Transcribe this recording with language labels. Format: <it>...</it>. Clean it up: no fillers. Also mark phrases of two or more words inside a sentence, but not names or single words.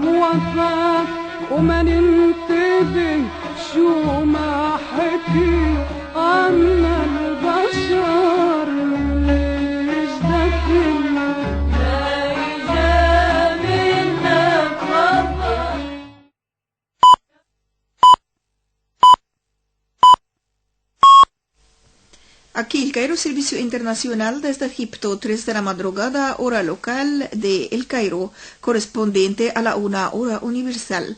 <ar>عفا وما ننتبه شو ما حكي عنا البشر ليش دفنا لا يجاملنا خبر.</ar> <es>Aquí el Cairo, Servicio Internacional desde Egipto, 3 de la madrugada, hora local de El Cairo, correspondiente a la 1 hora universal.</es>